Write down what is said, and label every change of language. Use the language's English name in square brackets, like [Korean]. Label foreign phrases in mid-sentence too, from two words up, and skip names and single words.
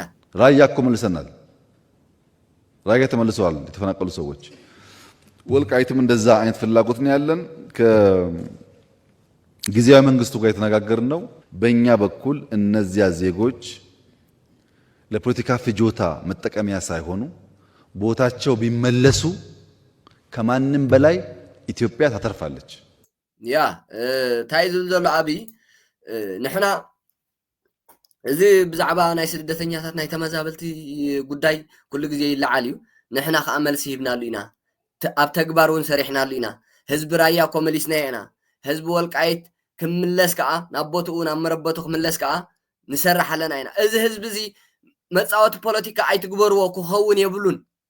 [Amharic] ራያ እኮ መልሰናል ራያ ተመልሰዋል የተፈናቀሉ ሰዎች ወልቃይትም እንደዛ አይነት ፍላጎት ነው ያለን ከጊዜያዊ መንግስቱ ጋር የተነጋገርን ነው በእኛ በኩል እነዚያ ዜጎች ለፖለቲካ ፍጆታ መጠቀሚያ ሳይሆኑ ቦታቸው ቢመለሱ ከማንም በላይ ኢትዮጵያ ታተርፋለች [Tigrinya] ያ ታይዙ ዘሎ አቢ ንሕና እዚ ብዛዕባ ናይ ስደተኛታት ናይ ተመዛበልቲ ጉዳይ ኩሉ ግዜ ይለዓል እዩ ንሕና ከዓ መልሲ ሂብናሉ ኢና ኣብ ተግባር እውን ሰሪሕናሉ ኢና ህዝቢ ራያ እኮ መሊስና ኢና ህዝቢ ወልቃይት ክምለስ ከዓ ናብ ቦትኡ ናብ መረበቱ ክምለስ ከዓ ንሰርሕ ኣለና ኢና እዚ ህዝቢ እዚ መፃወቲ ፖለቲካ ኣይትግበርዎ ክኸውን የብሉን